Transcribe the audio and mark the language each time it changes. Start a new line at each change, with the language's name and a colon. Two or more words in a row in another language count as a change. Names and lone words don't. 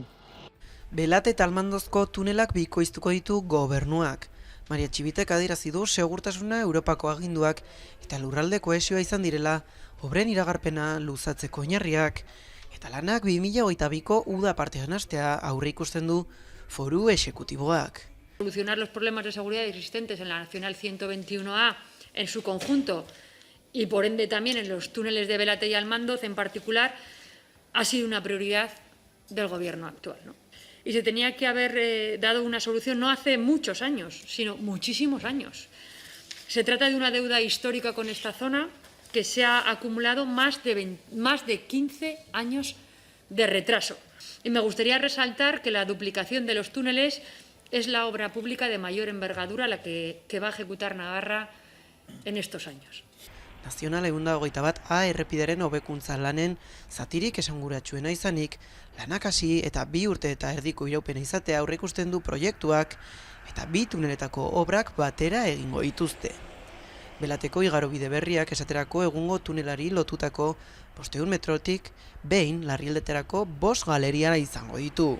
Basque: Belate eta Almandozko tunelak bikoiztuko ditu gobernuak. Maria Txibitek adierazi du segurtasuna Europako aginduak eta lurralde kohesioa izan direla obren iragarpena luzatzeko oinarriak, eta lanak 2022ko uda partean hastea aurre ikusten du foru exekutiboak.
Spanish: Solucionar los problemas de seguridad existentes en la Nacional 121A en su conjunto y por ende también en los túneles de Belate y Almandoz en particular ha sido una prioridad del gobierno actual, ¿no? y se tenía que haber dado una solución no hace muchos años, sino muchísimos años. Se trata de una deuda histórica con esta zona que se ha acumulado más de 15 años de retraso. Y me gustaría resaltar que la duplicación de los túneles es la obra pública de mayor envergadura la que va a ejecutar Navarra en estos años.
Basque: Nazional 121A errepidearen hobekuntza lanen zatirik esanguratsuena izanik, lanak hasi eta 2 urte eta erdiko iraupena izatea aurreikusten du proiektuak eta 2 tuneletako obrak batera egingo dituzte. Belateko igarobide berriak esaterako egungo tunelari lotutako 500 metrotik behin larrialdeterako 5 galeria izango ditu.